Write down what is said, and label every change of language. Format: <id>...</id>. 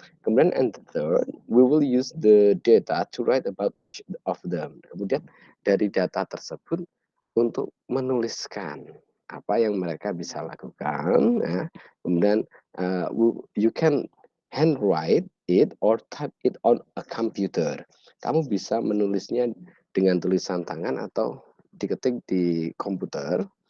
<en>Kemudian and the third, we will use the data to write about each of them.</en> <id>Kemudian dari data tersebut untuk menuliskan apa yang mereka bisa lakukan. Ya.</id> <en>Kemudian you can handwrite it or type it on a computer.</en> <id>Kamu bisa menulisnya dengan tulisan tangan atau diketik di komputer.</id>